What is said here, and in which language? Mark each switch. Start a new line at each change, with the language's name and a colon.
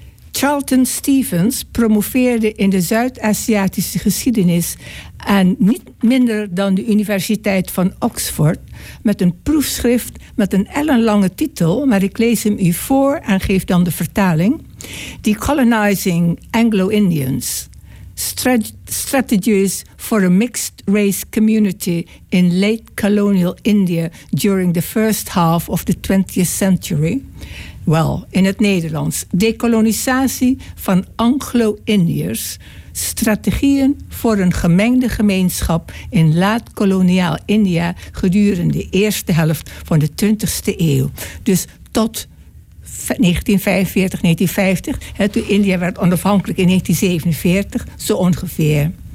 Dutch: Charlton Stevens promoveerde in de Zuid-Aziatische geschiedenis en niet minder dan de Universiteit van Oxford met een proefschrift met een ellenlange titel, maar ik lees hem u voor en geef dan de vertaling.
English: The Colonizing Anglo-Indians, Strategies for a Mixed Race Community in Late Colonial India during the first half of the 20th century.
Dutch: Wel, in het Nederlands, decolonisatie van Anglo-Indiërs, strategieën voor een gemengde gemeenschap in laat-koloniaal India gedurende de eerste helft van de 20e eeuw. Dus tot 1945, 1950, toen India werd onafhankelijk in 1947, zo ongeveer.